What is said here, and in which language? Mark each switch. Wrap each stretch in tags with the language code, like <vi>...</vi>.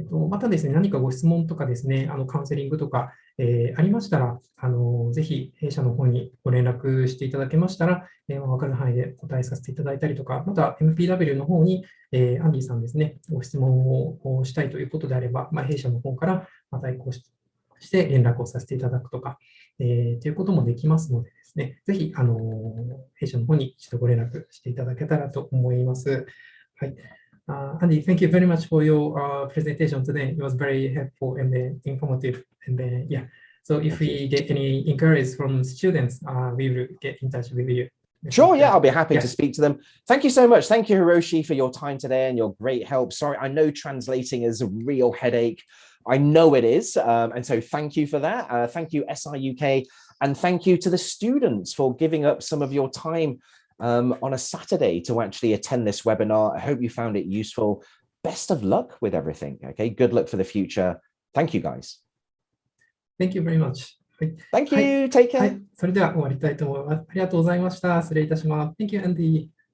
<ja>またですね、何かご質問とかですね、カウンセリングとか、ありましたら、ぜひ弊社の方にご連絡していただけましたら、分かる範囲でお答えさせていただいたりとか、また MPW の方に、アンディさんですね、ご質問をしたいということであれば、弊社の方から代行して連絡をさせていただくとか、ということもできますのでですね、ぜひ、弊社の方に一度ご連絡していただけたらと思います。はい。</ja> <en>Andy, thank you very much for your presentation today. It was very helpful and informative. And yeah, so if we get any inquiries from students, we will get in touch with you. Sure, yeah, I'll be happy to speak to them. Thank you so much. Thank you, Hiroshi, for your time today and your great help. Sorry, I know translating is a real headache. I know it is. And so thank you for that. Thank you, SIUK. And thank you to the students for giving up some of your time on a Saturday to actually attend this webinar. I hope you found it useful. Best of luck with everything. Okay, good luck for the future. Thank you, guys. Thank you very much. Thank you. Take care.</en> <ja>はい、それでは終わりたいと思います。ありがとうございました。失礼いたします。</ja> <en>Thank you, Andy.</en>